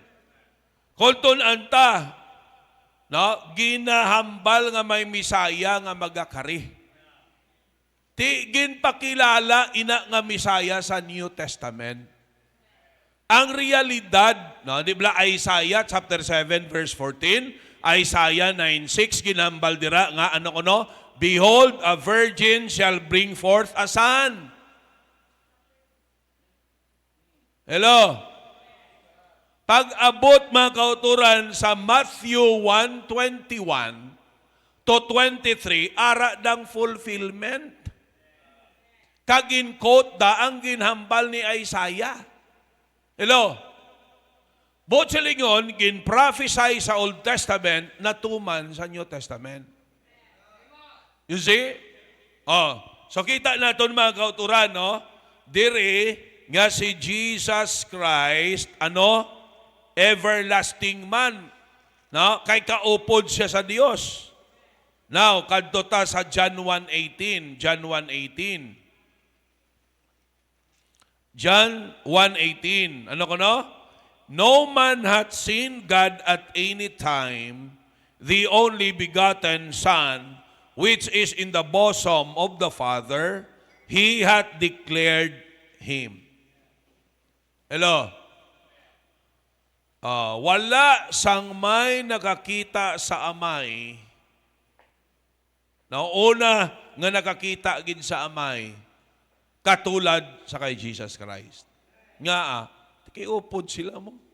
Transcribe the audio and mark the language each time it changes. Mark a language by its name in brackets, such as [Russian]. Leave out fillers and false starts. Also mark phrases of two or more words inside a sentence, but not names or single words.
[Hiligaynon] Kulton anta, no, ginahambal nga may Misaya nga magakari. Ti ginpakilala ina nga Misaya sa [English] New Testament. [Hiligaynon] Ang realidad, no, di ba Isaiah chapter 7 verse 14, Isaiah 9:6 ginhambal dira nga ano kuno, [English] behold, a virgin shall bring forth a son. Hello. [Hiligaynon] Pag-abot mga kauturan sa Matthew 1:21 to 23, ara dang fulfillment. Kagin-quote da ang ginhambal ni Isaiah. [English] Hello? [Hiligaynon] Bot silingon, gin-prophesy sa [English] Old Testament [Hiligaynon] na tuman sa [English] New Testament. You see? [Hiligaynon] So kita natin mga kauturan, no? Dire nga si Jesus Christ, everlasting man. No? Kay kaupod siya sa Dios. Now, kadto ta sa John 1:18. John 1:18. John 1:18. Ano ko no? [English] No man hath seen God at any time, the only begotten Son, which is in the bosom of the Father, He hath declared Him. Hello? [Hiligaynon] Wala sang may nakakita sa amay, na una nga nakakita gid sa amay, katulad sa kay Jesus Christ. Nga kiupod sila mo.